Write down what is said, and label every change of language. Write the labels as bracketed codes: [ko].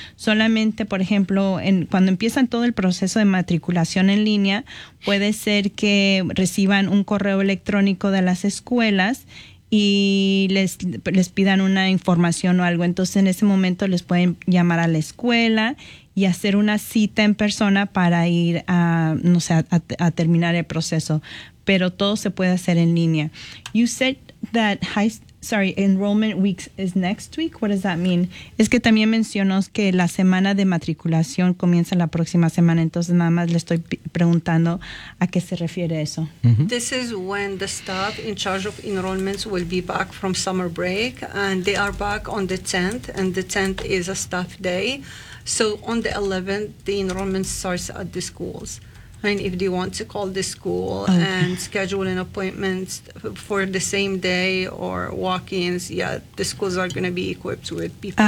[es] Solamente, por ejemplo, cuando empiezan todo el proceso de matriculación en línea, puede ser que reciban un correo electrónico de las escuelas y les pidan una información o algo. Entonces en ese momento les pueden llamar a la escuela y hacer una cita en persona para ir a terminar el proceso. Pero todo se puede hacer en línea. [en] You said that enrollment weeks is next week. What does that mean? [es] Es que también mencionó que la semana de matriculación comienza la próxima semana. Entonces nada más le estoy preguntando a qué se refiere eso. Mm-hmm. [en] This is when the staff in charge of enrollments will be back from summer break. And they are back on the 10th. And the 10th is a staff day. So on the 11th, the enrollment starts at the schools. And if they want to call the school and schedule an appointment for the same day or walk-ins, the schools are going to be equipped with people.